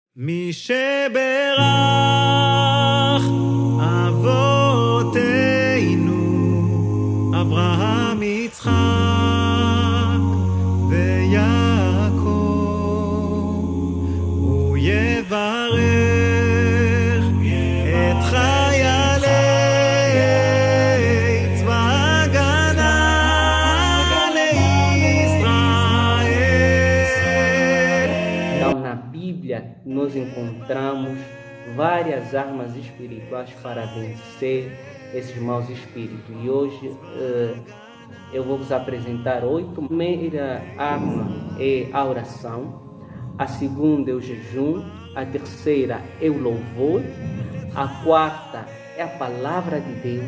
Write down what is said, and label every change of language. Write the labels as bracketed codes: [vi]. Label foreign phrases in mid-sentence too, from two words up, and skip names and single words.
[he] מי שברך אבותינו אברהם יצחק ויעקב הוא יברך את חיילי צבא הגנה לישראל. [pt] Então, na Bíblia, nós encontramos várias armas espirituais para vencer esses maus espíritos. E hoje eu vou vos apresentar 8. A primeira arma é a oração, a segunda é o jejum, a terceira é o louvor, a quarta é a palavra de Deus.